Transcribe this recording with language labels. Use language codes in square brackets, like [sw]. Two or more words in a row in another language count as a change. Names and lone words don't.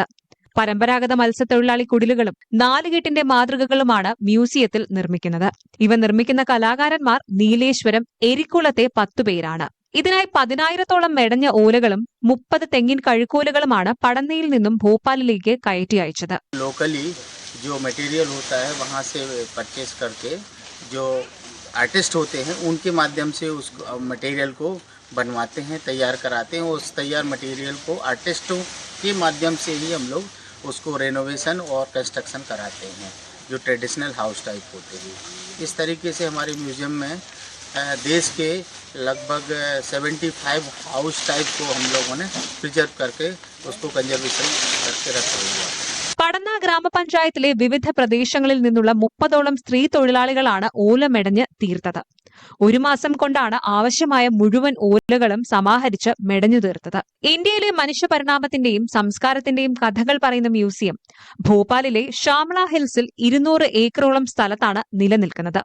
[ml] പരമ്പരാഗത മത്സ്യത്തൊഴിലാളി കുടിലുകളും 4 കെട്ടിന്റെ മാതൃകകളുമാണ് മ്യൂസിയത്തിൽ നിർമ്മിക്കുന്നത്. ഇവ നിർമ്മിക്കുന്ന കലാകാരന്മാർ നീലേശ്വരം, എരിക്കുളത്തെ 10 പേരാണ്. ഇതിനായി 10,000-ഓളം മെടഞ്ഞ ഓലകളും 30 തെങ്ങിൻ കഴുക്കോലുകളുമാണ് പടന്നയിൽ നിന്നും ഭോപ്പാലിലേക്ക് കയറ്റി അയച്ചത്. [hi] लोकली जो मटेरियल होता है वहाँ से परचेस करके जो आर्टिस्ट होते हैं उनके माध्यम से उस मटेरियल को बनवाते हैं, तैयार कराते हैं. उस तैयार मटेरियल को आर्टिस्टों के माध्यम से ही हम लोग उसको रेनोवेशन और कंस्ट्रक्शन कराते हैं, जो [en] traditional house type [hi] होते हैं. इस तरीके से हमारे म्यूज़ियम में देश के लगभग 75 [en] house type [hi] को हम लोगों ने प्रिजर्व करके उसको कंजर्वेशन करके रखा हुआ है. [ml] പടന്ന ഗ്രാമപഞ്ചായത്തിലെ വിവിധ പ്രദേശങ്ങളിൽ നിന്നുള്ള 30ഓളം സ്ത്രീ തൊഴിലാളികളാണ് ഓല മെടഞ്ഞ് തീർത്തത്. 1 മാസം കൊണ്ടാണ് ആവശ്യമായ മുഴുവൻ ഓലകളും സമാഹരിച്ച് മെടഞ്ഞു തീർത്തത്. ഇന്ത്യയിലെ മനുഷ്യപരിണാമത്തിന്റെയും സംസ്കാരത്തിന്റെയും കഥകൾ പറയുന്ന മ്യൂസിയം ഭോപ്പാലിലെ ഷാംല ഹിൽസിൽ 200 ഏക്കറോളം സ്ഥലത്താണ് നിലനിൽക്കുന്നത്.